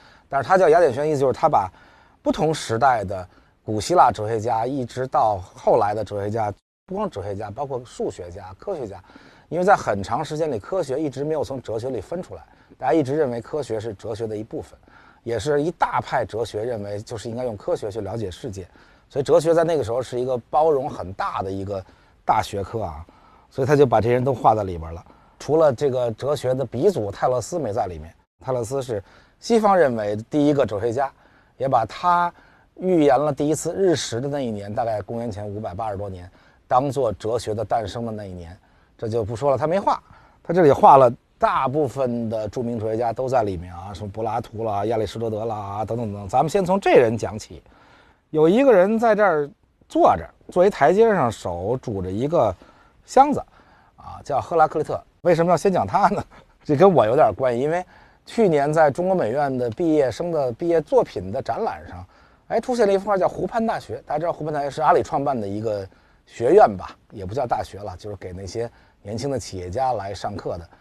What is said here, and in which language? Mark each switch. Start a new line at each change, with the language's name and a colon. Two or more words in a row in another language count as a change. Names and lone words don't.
Chinese: 但是它叫雅典學院，意思就是它把不同時代的古希臘哲學家一直到後來的哲學家，不光哲學家，包括數學家、科學家，因為在很長時間裡科學一直沒有從哲學裡分出來，大家一直認為科學是哲學的一部分，也是一大派哲學認為就是應該用科學去了解世界，所以哲學在那個時候是一個包容很大的一個大學科啊，所以他就把這些人都畫在裡邊了。除了這個哲學的鼻祖泰勒斯沒在裡面，泰勒斯是西方認為第一個哲學家，也把他預言了第一次日食的那一年，大概公元前580多年，當做哲學的誕生的那一年。這就不說了，他沒畫，他這裡畫了大部分的著名哲学家都在裡面啊，什么柏拉图啦、亚里士多德啦等等等。咱们先从这人講起，有一個人在這兒坐着，坐一台階上，手拄着一個箱子，啊，叫赫拉克利特。為什麼要先講他呢？這跟我有點關係，因為去年在中國美院的畢業生的畢業作品的展覽上，出現了一幅畫叫湖畔大學。大家知道湖畔大學是阿里創辦的一個學院吧，也不叫大學了，就是給那些年輕的企業家來上課的。